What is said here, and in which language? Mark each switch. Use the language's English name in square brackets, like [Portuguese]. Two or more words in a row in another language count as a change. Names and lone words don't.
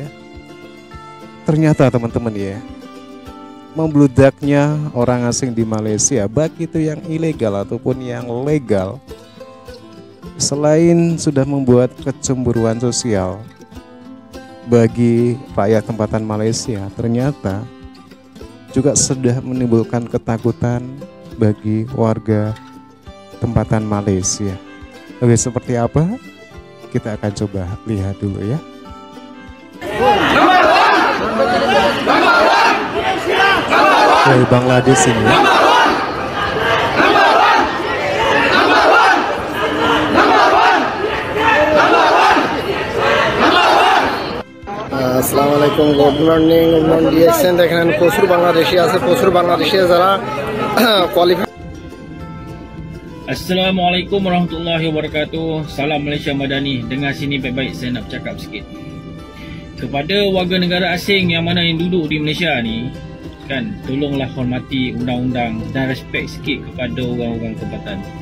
[Indonesian] Ternyata teman-teman ya, membludaknya orang asing di Malaysia, baik itu yang ilegal ataupun yang legal, selain sudah membuat kecemburuan sosial bagi rakyat tempatan Malaysia, ternyata juga sudah menimbulkan ketakutan bagi warga tempatan Malaysia. Oke, seperti apa? Kita akan coba lihat dulu ya. Dari Bangladesh ini ya. [Arabic] السلام عليكم, [English] good morning [Bangla] দিয়েছেন। দেখেন প্রচুর বাংলাদেশি আছে, প্রচুর বাংলাদেশি যারা কোয়ালিফাই। [Arabic] السلام عليكم ورحمة الله وبركاته. [Malay] Salam Malaysia Madani. Dengar sini baik-baik saya nak bercakap sikit. Kepada warga negara asing yang mana yang duduk di Malaysia ni, kan, tolonglah hormati undang-undang dan respect sikit kepada orang-orang tempatan.